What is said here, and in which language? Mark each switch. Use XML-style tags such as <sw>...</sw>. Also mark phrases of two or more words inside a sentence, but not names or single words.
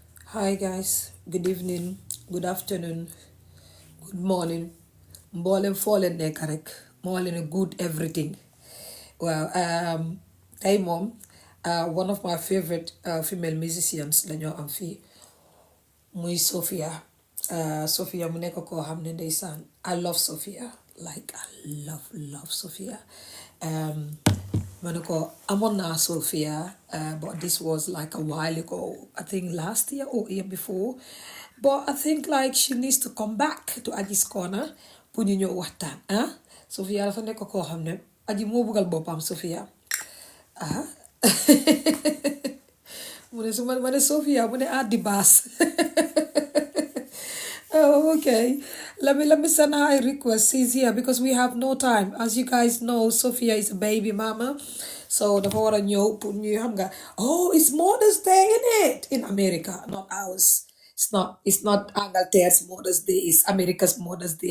<en>Hi guys, good evening, good afternoon, good morning.</en> <wo>Mboolem foo leen nekk rek moo leen</wo> <en>good everything.</en> <wo>Well, tey moom</wo> <en>one of my favorite female musicians</en> <wo>la ñoo am fii muy Sophia. Sophia mu nekk koo xam ne ndeysaan</wo> <en>I love Sophia, like I love Sophia. Um,</en> <wo>ma ne ko amoon naa</wo> <en>Sophia, but this was like a while ago. I think last year or year before. But I think like she needs to come back to Aji's Corner</en> <wo>pour ñu ñëw waxtaan ah. Sophia dafa nekk koo xam ne Aji moo buggal boppam Sophia ah. mu ne su ma ne Sophia mu ne di baas.</wo> <en>Oh, okay. Let me send her a request. She's here because we have no time. As you guys know, Sophia is a baby mama. So the whole new oh, it's Mother's Day, in it? In America, not ours. It's not Angleterre's Mother's Day, it's America's Mother's Day.</en>